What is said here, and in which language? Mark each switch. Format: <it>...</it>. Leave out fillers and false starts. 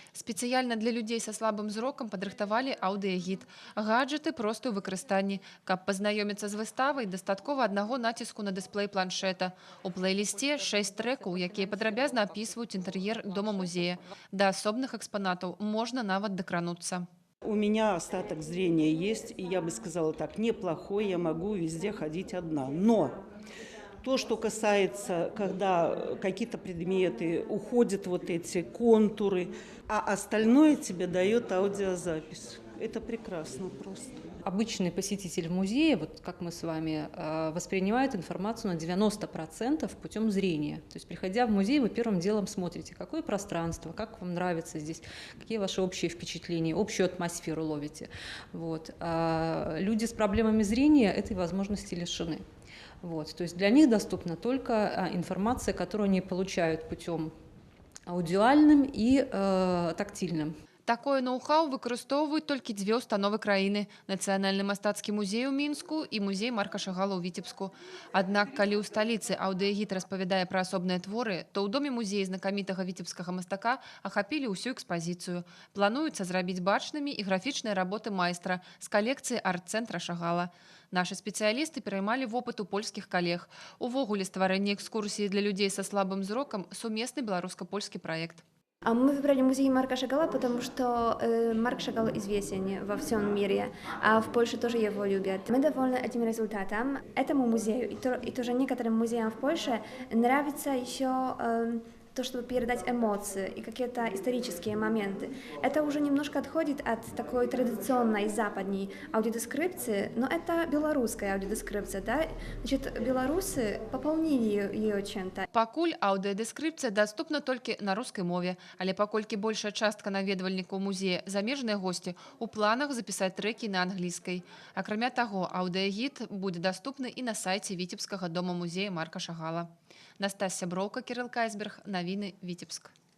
<be>Спецыяльна для людзей са слабым зрокам падрыхтавалі аўдыягід. Гаджеты проста ў выкарыстанні. Каб пазнаёміцца з выставай, дастаткова аднаго націску на дысплей планшета. У плейлісце 6 трэкаў, якія падрабязна апісваюць інтэр'ер дома-музея. Да асобных экспанатаў можна нават дакрануцца.</be> <ru>У меня остаток зрения есть, и я бы сказала так, неплохой, я могу везде ходить одна. Но то, что касается, когда какие-то предметы, уходят вот эти контуры, а остальное тебе дает аудиозапись. Это прекрасно просто. Обычный посетитель музея, вот как мы с вами, воспринимает информацию на 90% путем зрения. То есть, приходя в музей, вы первым делом смотрите, какое пространство, как вам нравится здесь, какие ваши общие впечатления, общую атмосферу ловите. Вот. А люди с проблемами зрения этой возможности лишены. Вот. То есть для них доступна только информация, которую они получают путем аудиальным и тактильным.</ru> <be>Такое ноу-хау выкарыстоўваюць толькі дзве ўстановы краіны – Нацыянальны мастацкі музей у Мінску і музей Марка Шагала ў Віцебску. Аднак, калі ў сталіцы аўдыягід распавядае пра асобныя творы, то ў доме музея знакамітага віцебскага мастака ахапілі ўсю экспазіцыю. Плануецца зрабіць бачнымі і графічныя работы майстра з калекцыі арт-цэнтра Шагала. Нашы спецыялісты пераймалі вопыт у польскіх калег. Увогуле стварэнне экскурсіі для людзей са слабым зрокам – сумесны беларуска-польскі праект.</be> <ru>А мы выбрали музей Марка Шагала, потому что Марк Шагал известен во всем мире, а в Польше тоже его любят. Мы довольны этим результатом. Этому музею и тоже некоторым музеям в Польше нравится еще то, чтобы передать эмоции и какие-то исторические моменты. Это уже немножко отходит от такой традиционной западной аудиодескрипции, но это белорусская аудиодескрипция, да? Значит, белорусы пополнили ее чем-то.</ru> <be>Пакуль аўдыядэскрыпцыя даступна толькі на рускай мове, але паколькі большая частка наведвальнікаў музея замежныя госці, у планах запісаць трэкі на англійскай. Акрамя таго, аўдыягід будзе даступны і на сайце Віцебскага дома-музея Марка Шагала. Настасья Броўка, Кирилл Кайсберг, Навіны, Віцебск.</be>